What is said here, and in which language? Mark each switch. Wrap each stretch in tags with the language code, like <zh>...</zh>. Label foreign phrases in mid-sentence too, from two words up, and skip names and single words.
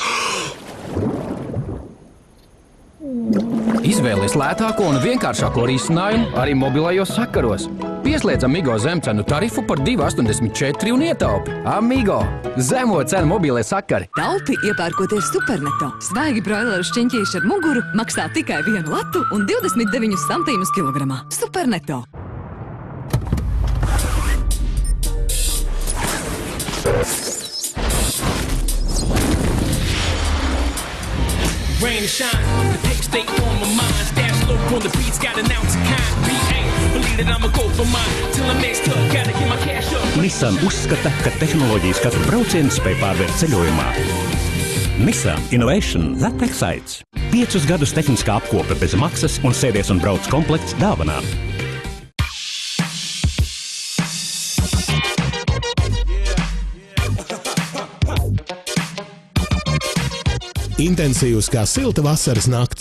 <lv>Izvēlies lētāko un vienkāršāko risinājumu arī mobilajos sakaros. Pieslēdz Amigo zemcenu tarifu par 2,84 un ietaupi. Amigo – zemo cenu mobilie sakari. Taupi iepērkoties Superneto. Svaigi broileru šķiņķīši ar muguru maksā tikai 1 latu un 29 centīmus kilogramā. Superneto.</lv> <en>Rain and shine, the tape stay on my mind. Stash low on the beats, got an ounce of kind. B.A. Believe that I'ma go for mine. Till I'm next up, gotta get my cash up.</en> <lv>Nissan uzskata, ka tehnoloģijas katru braucienu spēj pārvērt ceļojumā.</lv> <en>Nissan Innovation that excites.</en> <lv>5 gadus tehniskā apkope bez maksas un sēdies un brauc komplekts dāvanā. Intensīvs kā silta vasaras nakts.</lv>